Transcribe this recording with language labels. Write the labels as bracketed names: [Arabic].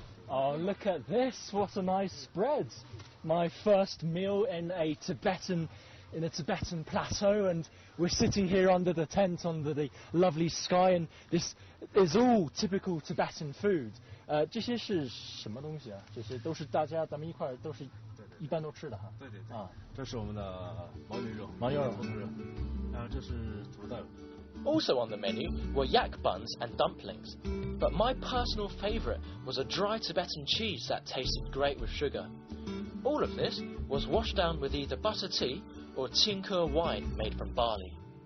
[English] Oh, look at this, what a nice spread. My first meal in a Tibetan plateau, and we're sitting here under the tent, under the lovely sky, and this is all typical Tibetan food. [Chinese] 这些是什么东西啊？这些都是大家咱们一块儿都是一般都吃的哈。对对对。啊，这是我们的牦牛肉，牦牛肉，然后这是土豆。 [English] Also on the menu were yak buns and dumplings, but my personal favourite was a dry Tibetan cheese that tasted great with sugar. All of this was washed down with either butter tea or Qingke wine made from barley.